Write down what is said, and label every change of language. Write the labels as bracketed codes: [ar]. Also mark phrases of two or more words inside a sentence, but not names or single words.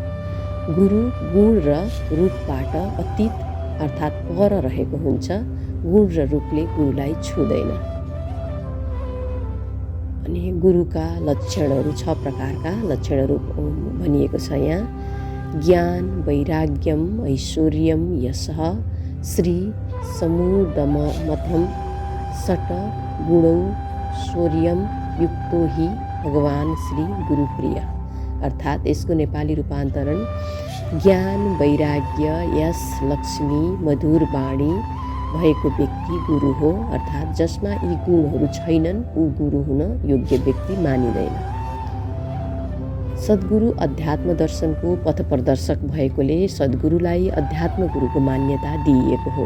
[ne] गुरु गुण र रूपबाट अतीत अर्थात् पर रहेको हुन्छ। गुण र रूपले गुरुलाई छुँदैन। अनि गुरुका लक्षणहरू 6 प्रकारका लक्षणहरू भनिएको छ यहाँ: ज्ञान, [sa] वैराग्यम, ऐश्वर्यम, यशः, श्री, समुदमथम, सट, गुणौ, शौर्यम, युक्तो हि भगवान श्री गुरुप्रिय। [ne] अर्थात् यसको नेपाली रूपान्तरण: ज्ञान, वैराग्य, यश, लक्ष्मी, मधुर वाणी भएको व्यक्ति गुरु हो। अर्थात् जसमा यी गुणहरू छैनन् ऊ गुरु हुन योग्य व्यक्ति मानिँदैन। सद्गुरु अध्यात्म दर्शनको पथप्रदर्शक भएकोले सद्गुरुलाई अध्यात्म गुरुको मान्यता दिइएको हो।